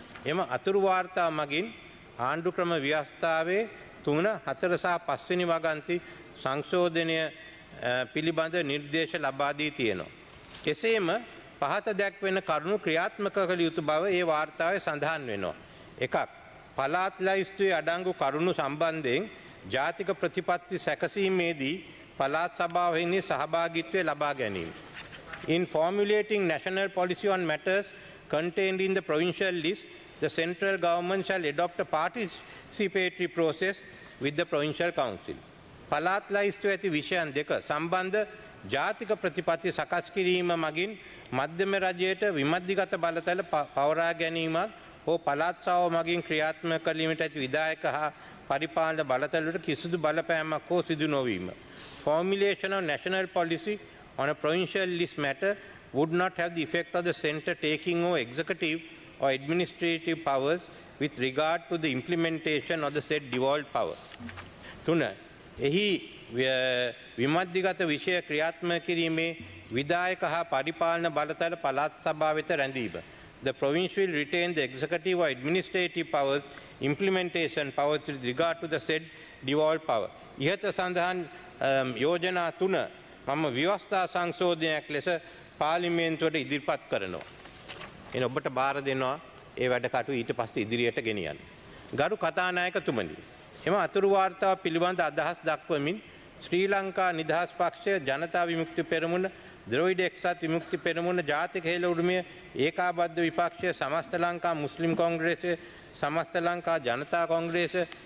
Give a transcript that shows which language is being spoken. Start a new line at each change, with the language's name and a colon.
Sinhala: එම අතුරු වාර්තාව මගින් ආණ්ඩුක්‍රම ව්‍යවස්ථාවේ 3, 4 සහ 5 වෙනි වගන්ති සංශෝධනය පිළිබඳ නිර්දේශ ලබා දී තියෙනවා. එසේම පහත දැක්වෙන කරුණු ක්‍රියාත්මක කළ යුතු බව ඒ වාර්තාවේ සඳහන් වෙනවා. එකක්, පළාත් ලයිස්තුවේ අඩංගු කරුණු සම්බන්ධයෙන් ජාතික ප්‍රතිපත්ති සැකසීමේදී පළාත් සභාවෙහි සහභාගීත්වය ලබා ගැනීම.
English: In formulating national policy on matters contained in the provincial list, the central government shall adopt a participatory process with the provincial council.
Sinhala: පළාත් ලයිස්තුවේ ඇති විෂයන් දෙක සම්බන්ධ ජාතික ප්‍රතිපත්ති සකස් කිරීම මගින් මධ්‍යම රජයට විමධ්‍යගත බලතල පවරා ගැනීමත් හෝ පළාත් සභාව මගින් ක්‍රියාත්මක කිරීමට ඇති විධායක හා පරිපාලන බලතලවලට කිසිදු බලපෑමක් හෝ සිදු නොවීම.
English: Formulation of national policy on a provincial list matter would not have the effect of the centre taking over executive or administrative powers with regard to the implementation of the said devolved power.
Sinhala: 3. එහි විමධ්‍යගත විෂය ක්‍රියාත්මක කිරීමේ විධායක හා පරිපාලන බලතල පළාත් සභාව වෙත රැඳීම.
English: The province will retain the executive or administrative powers, implementation powers with regard to the said devolved power.
Sinhala: ඉහත සඳහන් යෝජනා 3 මම ව්‍යවස්ථා සංශෝධනයක් ලෙස පාර්ලිමේන්තුවට ඉදිරිපත් කරනවා. එන ඔබට බාර දෙනවා ඒ වැඩ කටයුතු ඊට පස්සේ ඉදිරියට ගෙනියන්න. ගරු කතානායකතුමනි, එම අතුරු වාර්තාව පිළිබඳ අදහස් දක්වමින් ශ්‍රී ලංකා නිදහස් පක්ෂය, ජනතා විමුක්ති පෙරමුණ, ද්‍රවිඩ එක්සත් විමුක්ති පෙරමුණ, ජාතික හේල උරුමය, ඒකාබද්ධ විපක්ෂය, සමස්ත ලංකා මුස්ලිම් කොංග්‍රේසය, සමස්ත ලංකා ජනතා කොංග්‍රේසය,